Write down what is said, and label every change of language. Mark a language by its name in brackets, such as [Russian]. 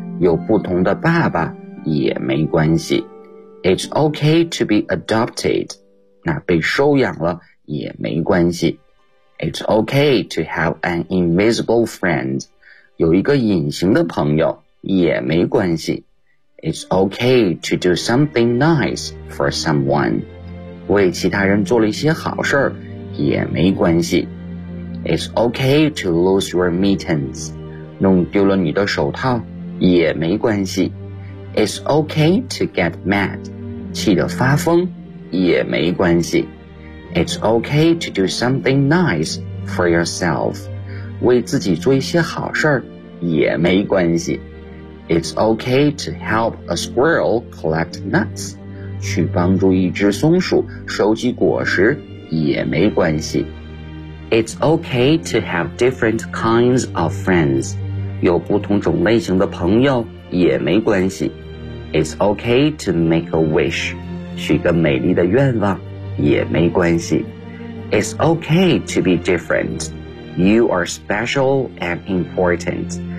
[Chinese] 有不同的爸爸也没关系。 [English] It's okay to be adopted. [Chinese] 那被收养了也没关系。 [English] It's okay to have an invisible friend. [Chinese] 有一个隐形的朋友也没关系。 [English] It's okay to do something nice for someone. [Chinese] 为其他人做了一些好事儿也没关系。 [English] It's okay to lose your mittens. [Chinese] 弄丢了你的手套也没关系。 [English] It's okay to get mad. [Chinese] 气得发疯也没关系。 [English] It's okay to do something nice for yourself. [Chinese] 为自己做一些好事儿也没关系。 [English] It's okay to help a squirrel collect nuts. [Chinese] 去帮助一只松鼠收集果实也没关系。 [English] It's okay to have different kinds of friends. [Chinese] 有不同种类型的朋友也没关系。 [English] It's okay to make a wish. [Chinese] 许个美丽的愿望也没关系。 [English] It's okay to be different. You are special and important.